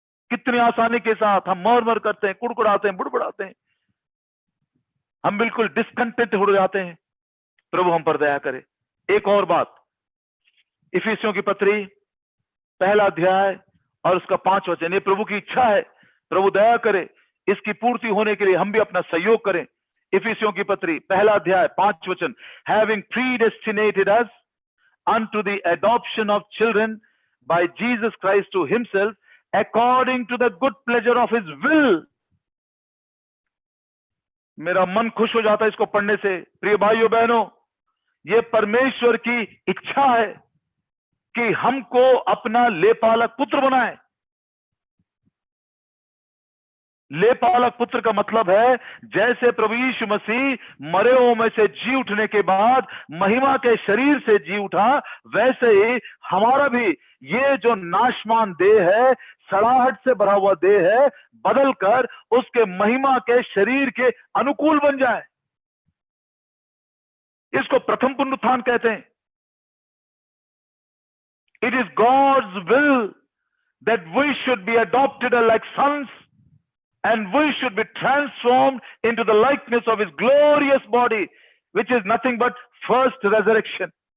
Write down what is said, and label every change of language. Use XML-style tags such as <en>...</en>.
<hi>कितनी आसानी के साथ हम मर करते हैं, कुड़कुड़ाते हैं, बुड़बुड़ाते हैं, हम बिल्कुल डिस्कंटेंट हो जाते हैं. प्रभु हम पर दया करे. एक और बात, इफिसियों की पत्री 1 अध्याय और उसका 5 वचन, ये प्रभु की इच्छा है, प्रभु दया करे, इसकी पूर्ति होने के लिए हम भी अपना सहयोग करें. इफिसियों की पत्री 1 अध्याय 5 वचन,</hi> <en>Having predestinated us unto the adoption of children by Jesus Christ to himself according to the good pleasure of his will.</en> <hi>मेरा मन खुश हो जाता है इसको पढ़ने से। प्रिय भाइयों बहनों, ये परमेश्वर की इच्छा है कि हमको अपना लेपालक पुत्र बनाए। लेपालक पुत्र का मतलब है जैसे प्रभु यीशु मसीह मरे हुओं में से जी उठने के बाद महिमा के शरीर से जी उठा, वैसे ही हमारा भी ये जो नाशमान देह है, सड़ाहट से भरा हुआ देह है, बदलकर उसके महिमा के शरीर के अनुकूल बन जाए। इसको प्रथम पुनरुत्थान कहते हैं।</hi> <en>It is God's will that we should be adopted like sons and we should be transformed into the likeness of his glorious body, which is nothing but first resurrection.</en>